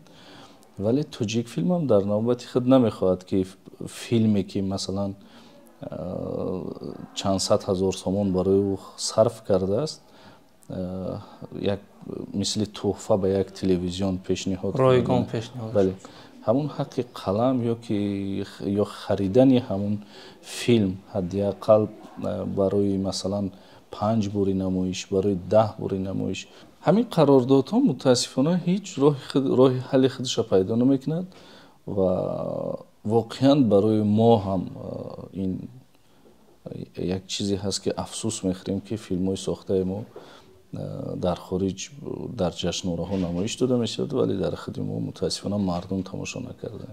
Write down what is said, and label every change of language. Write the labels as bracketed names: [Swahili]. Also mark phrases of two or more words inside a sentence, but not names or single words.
[Persian] ولی تاجیک فیلم هم در نوبت خود نمیخواهد که فیلمی که مثلا چند صد هزار تومان برای او صرف کرده است یک مثل تحفه به یک تلویزیون پیشنهاد رایگان پیشنهاد. بله، همون حق قلم یا خریدن همون فیلم حداقل برای مثلا 5 [Tajik] бори намоиш, барои 10 бори намоиш. ҳамин қарордодҳо мутаассифона ҳеҷ роҳи ҳалли худашро пайдо намекунад ва воқеан барои мо ҳам ин як чизе ҳаст ки афсӯс мехӯрем ки филмҳои сохтаи мо дар хориҷ дар ҷашнвораҳо намоиш дода мешавад, вале дар худи мо мутаассифона мардум тамошо накардаанд.